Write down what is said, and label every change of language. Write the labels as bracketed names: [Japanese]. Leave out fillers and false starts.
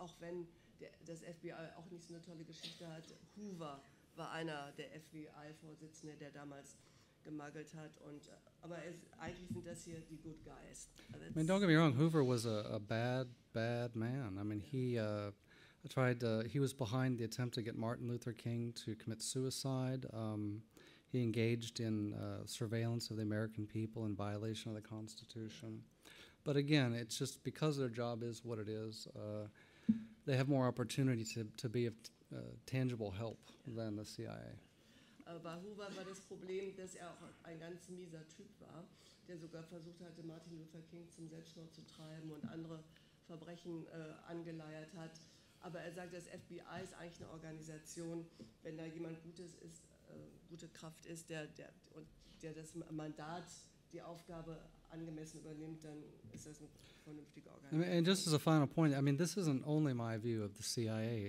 [German] Auch wenn das FBI auch nicht so eine tolle Geschichte hat. Hoover war einer der FBI-Vorsitzende, der damals gemagelt hat. Aber eigentlich sind das hier die Good Guys. [English] I mean, don't get me wrong, Hoover was a bad man. I mean, he was behind the attempt to get Martin Luther King to commit suicide. He engaged in surveillance of the American people in violation of the Constitution. But again, it's just because their job is what it is, they have more opportunity to be of tangible help than the CIA. [German] Bei Hoover war das Problem, dass er auch ein ganz mieser Typ war, der sogar versucht hatte, Martin Luther King zum Selbstmord zu treiben und andere Verbrechen angeleiert hat. Aber er sagt, das FBI ist eigentlich eine Organisation, wenn da jemand gute Kraft ist, der das Mandat, die Aufgabe angemessen übernimmt, dann ist das eine vernünftige Organisation. [English] And just as a final point, I mean, this isn't only my view of the CIA.